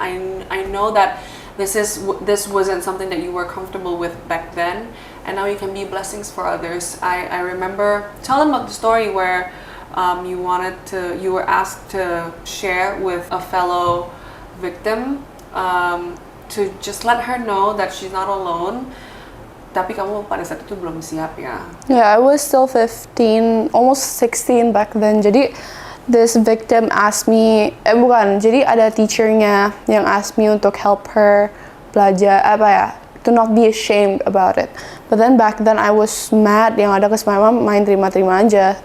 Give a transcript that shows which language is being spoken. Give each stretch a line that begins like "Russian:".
English: I know that this wasn't something that you were comfortable with back then, and now you can be blessings for others. I remember, tell them about the story where you were asked to share with a fellow victim, to just let her know that she's not alone.
Indonesian: Tapi kamu pada saat itu belum siap ya.
English: Yeah, I was still 15, almost 16 back then. Jadi this victim asked me,
Indonesian: jadi ada teachernya yang
English: asked me untuk help her belajar, to not be ashamed about it. But then back then I was mad, yang ada kes my mom
Indonesian: main terima-terima aja.